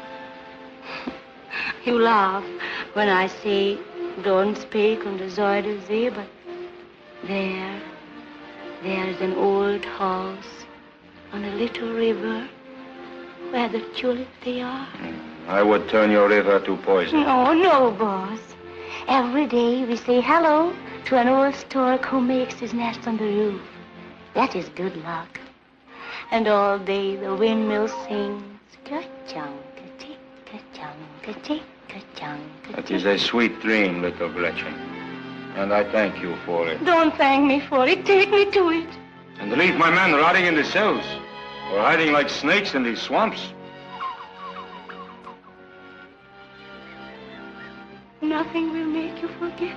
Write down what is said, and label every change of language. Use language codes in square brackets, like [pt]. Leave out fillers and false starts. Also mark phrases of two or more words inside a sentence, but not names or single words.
[en] You laugh when I say, don't speak on the Zuider See, but there is an old house on a little river where the tulips they are. I would turn your river to poison. No, boss. Every day we say hello to an old stork who makes his nest on the roof. That is good luck. And all day the windmill sings, ka-chung, ka-tick, ka-chung, ka-tick, ka-chung, ka-tick. That is a sweet dream, little Gretchen. And I thank you for it. Don't thank me for it. Take me to it. And leave my men rotting in the cells or hiding like snakes in these swamps. Nothing will make you forget.